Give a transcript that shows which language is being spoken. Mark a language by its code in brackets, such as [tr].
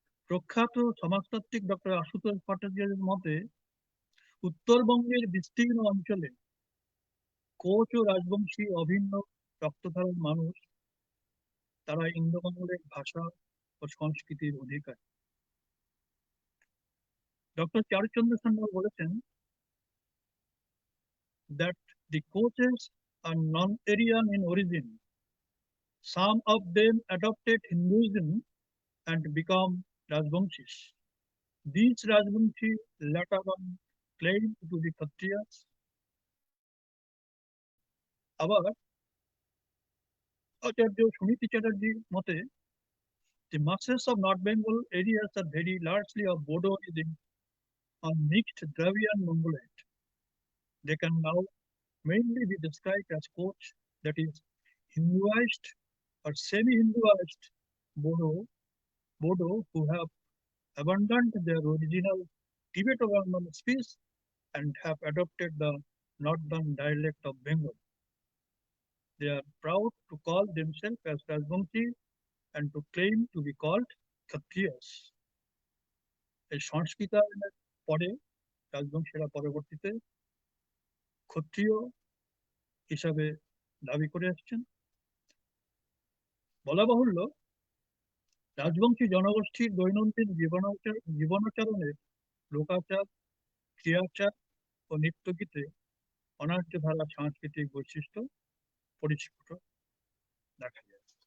[bn] প্রখ্যাত সমাজতাত্ত্বিক ডক্টর আশুতোষ ভট্টাচার্যের মতে উত্তরবঙ্গের বিস্তীর্ণ অঞ্চলে কোচ ও রাজবংশী অভিন্ন রক্তধারণ মানুষ, তারা ইন্দোবাংলার ভাষা ও সংস্কৃতির অধিকারী। [en] Doctor Charuchandra Sanyal বলেছেন that the Koches are non-Aryan in origin. Some of them adopted Hinduism and become Rajbangshis. These Rajbangshi later on claimed to be Kshatriyas. আবার আচার্য সুনীতি চ্যাটার্জির মতে the masses of North Bengal areas are very largely of Bodo origin or mixed Dravidian Mongoloid. They can now mainly be described as Koch, that is Hinduized or semi-Hinduized Bodo who have abandoned their original Tibeto-Burman speech and have adopted the northern dialect of Bengal. They are proud to call themselves as Rajbangshi and to claim to be called Kshatriyas. [bn] এই সংস্কৃতায়নের পরে রাজবংশীরা পরবর্তীতে ক্ষত্রিয় হিসাবে দাবি করে আসছেন। বলা বাহুল্য রাজবংশী জনগোষ্ঠীর দৈনন্দিন জীবনাচরণের লোকাচার, ক্রিয়াচার ও নৃত্যগীতে অনার্য ধারা সাংস্কৃতিক বৈশিষ্ট্য পরিস্ফুট দেখা যায়।